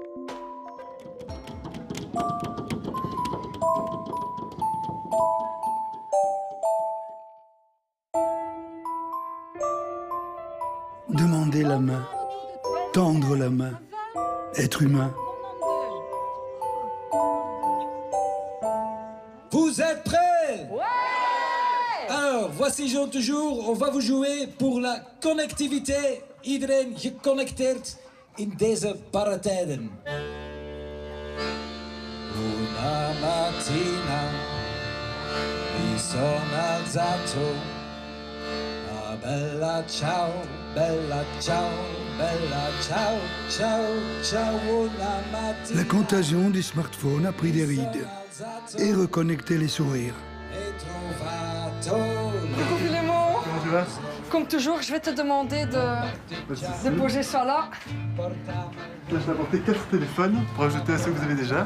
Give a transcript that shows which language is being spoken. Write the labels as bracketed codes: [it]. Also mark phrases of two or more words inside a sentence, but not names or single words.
[fr] Demander la main, tendre la main, être humain. Vous êtes prêts? Ouais! Alors, voici Jean toujours. On va vous jouer pour la connectivité. [nl] Iedereen geconnecteerd in deze paratijden. [it] Una mattina mi sono alzato. Ah, bella ciao, bella ciao, bella ciao, ciao, ciao. Una mattina. [fr] La contagion du smartphone a pris des rides et reconnecté les sourires. Coucou Philémon. Comment tu vas? Comme toujours, je vais te demander de poser ça là. Là, je t'ai apporté 4 téléphones pour ajouter à ceux que vous avez déjà.